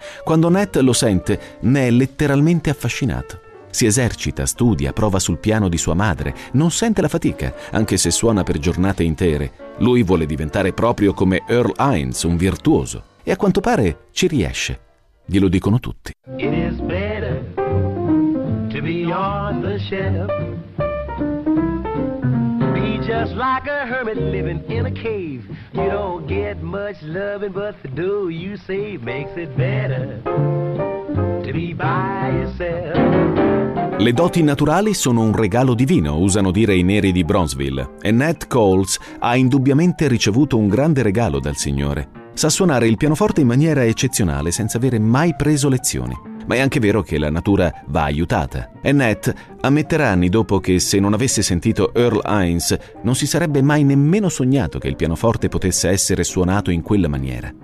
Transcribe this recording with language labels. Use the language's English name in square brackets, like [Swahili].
[Italian] Quando Nat lo sente, ne è letteralmente affascinato. Si esercita, studia, prova sul piano di sua madre, non sente la fatica, anche se suona per giornate intere. Lui vuole diventare proprio come Earl Hines, un virtuoso. E a quanto pare ci riesce. Glielo dicono tutti. [English] It is better to be on the shelf. Just like a hermit living in a cave. You don't get much loving, but the dough you save makes it better to be by yourself. [Italian] Le doti naturali sono un regalo divino, usano dire i neri di Bronzeville. E Nat Coles ha indubbiamente ricevuto un grande regalo dal Signore. Sa suonare il pianoforte in maniera eccezionale, senza avere mai preso lezioni. Ma è anche vero che la natura va aiutata. E Nat ammetterà anni dopo che se non avesse sentito Earl Hines, non si sarebbe mai nemmeno sognato che il pianoforte potesse essere suonato in quella maniera.